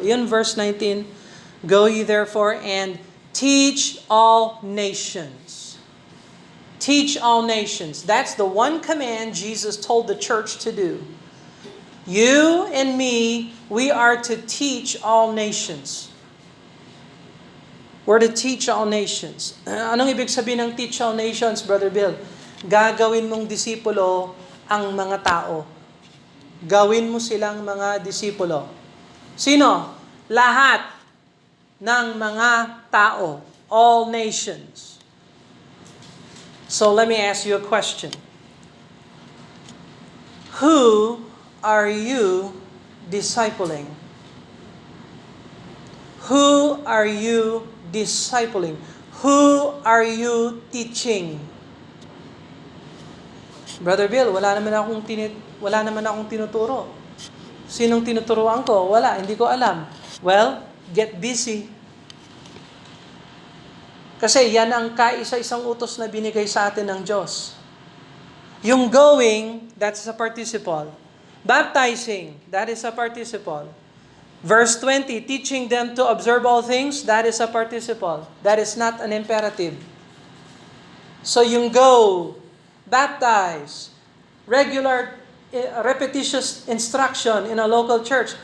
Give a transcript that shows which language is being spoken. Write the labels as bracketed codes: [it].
[en] Yun, verse 19, "Go ye therefore and teach all nations." Teach all nations. That's the one command Jesus told the church to do. You and me, we are to teach all nations. We're to teach all nations. [tl] Anong ibig sabihin ng [en] teach all nations, [tl] Brother Bill? Gagawin mong disipulo ang mga tao. Gawin mo silang mga disipulo. Sino? Lahat ng mga tao. [en] All nations. So let me ask you a question. Who are you discipling? Who are you discipling? Who are you teaching? [tl] Brother Bill, wala naman akong tinuturo. Sinong tinuturuan ko? Wala, hindi ko alam. [en] Well, get busy. [tl] Kasi yan ang kaisa-isang utos na binigay sa atin ng Diyos. [en] Yung going, that's a participle. Baptizing, that is a participle. Verse 20, teaching them to observe all things, that is a participle. That is not an imperative. So yung go, baptize, regular repetitious instruction in a local church.